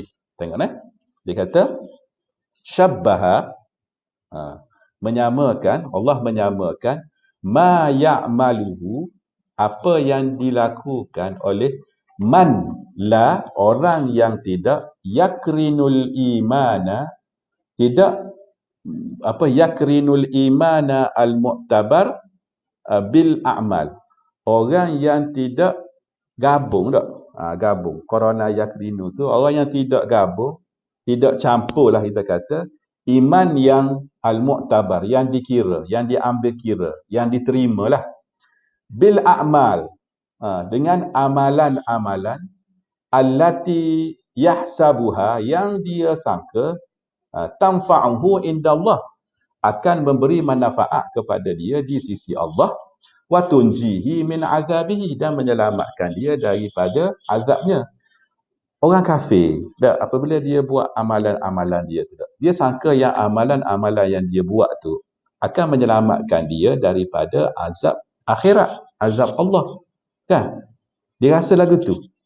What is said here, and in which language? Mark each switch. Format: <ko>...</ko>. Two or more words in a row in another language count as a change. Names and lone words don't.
<ms>Tengok dia kata syabbaha, menyamakan, Allah menyamakan</ms> <ar>ما يعمله,</ar> <ms>apa yang dilakukan oleh</ms> <ar>من لا,</ar> <ms>orang yang tidak</ms> <ar>يقرن الإيمان,</ar> <ms>tidak</ms> <ar>يقرن الإيمان المعتبر بالأعمال,</ar> <ms>orang yang tidak gabung tak? Gabung. Korona yakrinu tu orang yang tidak gabung, tidak campur lah kita kata, iman yang al-mu'tabar, yang dikira, yang diambil kira, yang diterima lah.</ms> <ar>بالأعمال,</ar> <ms>dengan amalan-amalan,</ms> <ar>التي يحسبها,</ar> <ms>yang dia sangka,</ms> <ar>تنفعه عند الله,</ar> <ms>akan memberi manfaat kepada dia di sisi Allah,</ms> <ar>وتنجيه من عذابه,</ar> <ms>dan menyelamatkan dia daripada azabnya. Orang kafir, apabila dia buat amalan-amalan dia tu, dia sangka yang amalan-amalan yang dia buat tu akan menyelamatkan dia daripada azab akhirat, azab Allah. Kan? Dia rasa lagu tu.</ms>